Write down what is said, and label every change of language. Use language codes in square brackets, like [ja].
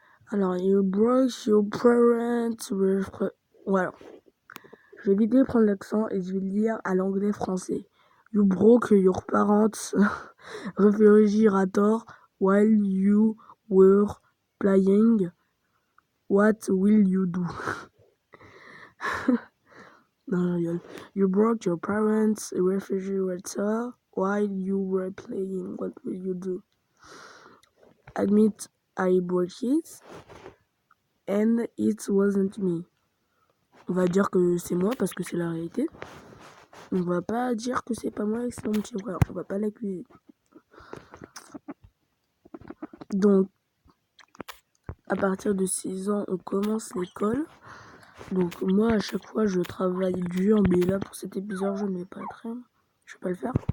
[en] Alors, you broke your parents with... [fr] Voilà. Je vais éviter de prendre l'accent et je vais le lire à l'anglais-français. [en] You broke your parents refrigerator while you were playing. What will you do? [fr] Non, je rigole. [en] You broke your parents refrigerator while you were playing. What will you do? Admit I broke it and it wasn't me. [fr] On va dire que c'est moi parce que c'est la réalité. On va pas dire que c'est pas moi et que c'est mon petit frère. On va pas l'accuser. Donc, à partir de 6 ans, on commence l'école. Donc, moi, à chaque fois, je travaille dur. Mais là, pour cet épisode, je ne vais pas le faire.